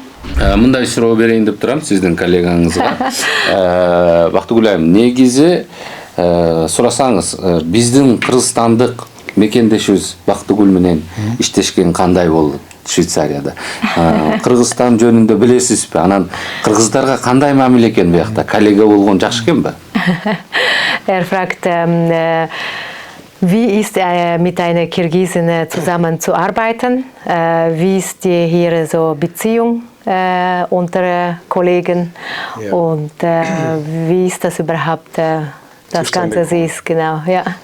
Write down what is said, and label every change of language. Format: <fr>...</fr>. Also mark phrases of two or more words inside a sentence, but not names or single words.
<ky>Мындай суроо берейин деп турам сиздин коллегаңызга. Бактыгүл айым, негизи сурасаңыз, биздин кыргызстандык мекендешибиз Бактыгүл менен иштешкен кандай болду Швейцарияда? Кыргызстан жөнүндө билесизби? Анан кыргыздарга кандай мамиле экен биякта? Коллега болгон жакшы экенби?</ky> <de>Fragt, wie ist mit einer Kirgisin zusammen zu arbeiten? Wie ist hier so Beziehung unter Kollegen? Ja. Und wie ist das überhaupt, das Ganze ist, genau, ja.</de>